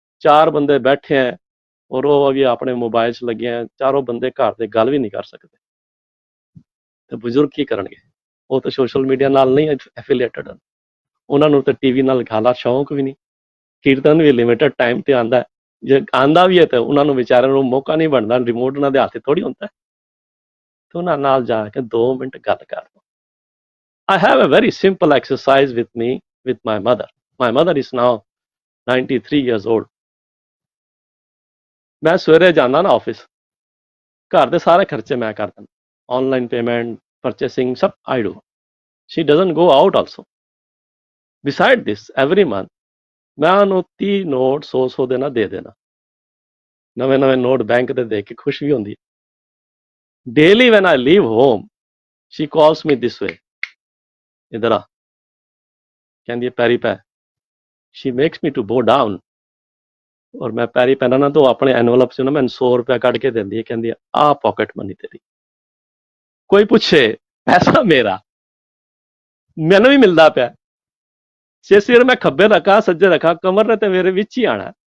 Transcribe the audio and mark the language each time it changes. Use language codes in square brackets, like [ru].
[pa] 4 ਬੰਦੇ ਬੈਠੇ ਹੈ ਔਰ ਉਹ ਵੀ ਆਪਣੇ ਮੋਬਾਈਲ 'ਚ ਲੱਗੇ ਹੈ, ਚਾਰੋਂ ਬੰਦੇ ਘਰ ਦੇ ਗੱਲ ਵੀ ਨਹੀਂ ਕਰ ਸਕਦੇ। ਤੇ ਬਜ਼ੁਰਗ ਕੀ ਕਰਨਗੇ? ਉਹ ਤਾਂ ਸੋਸ਼ਲ ਮੀਡੀਆ ਨਾਲ ਨਹੀਂ ਐਫੀਲੀਏਟਡ ਹਨ, ਉਹਨਾਂ ਨੂੰ ਤਾਂ ਟੀਵੀ ਨਾਲ ਖਾਲਾ ਸ਼ੌਂਕ ਵੀ ਨਹੀਂ। ਕੀਰਤਨ ਵੀ ਲਿਮਿਟਡ ਟਾਈਮ ਤੇ ਆਂਦਾ, ਜੇ ਆਂਦਾ ਵੀ ਹੈ ਤਾਂ ਉਹਨਾਂ ਨੂੰ ਵਿਚਾਰਿਆਂ ਨੂੰ ਮੌਕਾ ਨਹੀਂ ਬਣਦਾ, ਰਿਮੋਟ ਉਹਨਾਂ ਦੇ ਹੱਥ ਥੋੜੀ ਹੁੰਦਾ। ਤੇ ਉਹਨਾਂ ਨਾਲ ਜਾ ਕੇ 2 ਮਿੰਟ ਗੱਲ ਕਰ ਲਓ। [en] I have a very simple exercise with me, with my mother. My mother is now 93 years old. [pa] ਮੈਂ ਸਵੇਰੇ ਜਾਂਦਾ ਨਾ ਆਫਿਸ, ਘਰ ਦੇ ਸਾਰੇ ਖਰਚੇ ਮੈਂ ਕਰਦਾ, ਆਨਲਾਈਨ ਪੇਮੈਂਟ, ਪਰਚੇਸਿੰਗ ਸਭ [en] I do. She doesn't go out also. Beside this, every month [pa] ਮੈਂ ਉਹਨੂੰ 30 ਨੋਟ 100 ਦੇ ਨਾ ਦੇ ਦੇਣਾ। ਨਵੇਂ ਨੋਟ ਬੈਂਕ ਦੇ ਦੇ ਕੇ ਖੁਸ਼ ਵੀ ਹੁੰਦੀ ਹੈ। [en] Daily when I leave home, she calls me this way. [hi] इधर आ, कहती है पैरी पै। [en] She makes me to bow down [pa] ਔਰ ਮੈਂ ਪੈਰੀ ਪੈਣਾ ਨਾ ਤਾਂ ਉਹ ਆਪਣੇ ਐਨਵਲਪ 'ਚ ਨਾ ਮੈਨੂੰ 100 ਰੁਪਇਆ ਕੱਢ ਕੇ ਦਿੰਦੀ ਹੈ, ਕਹਿੰਦੀ ਆ ਪਾਕਟ ਮਨੀ ਤੇਰੀ। ਕੋਈ ਪੁੱਛੇ ਪੈਸਾ ਮੇਰਾ, ਮੈਨੂੰ ਵੀ ਮਿਲਦਾ ਪਿਆ। ਜੇ ਸਿਰ ਮੈਂ ਖੱਬੇ ਰੱਖਾਂ ਸੱਜੇ ਰੱਖਾਂ, ਕਮਰ ਨੇ ਤੇ ਮੇਰੇ ਵਿੱਚ ਹੀ ਆਣਾ।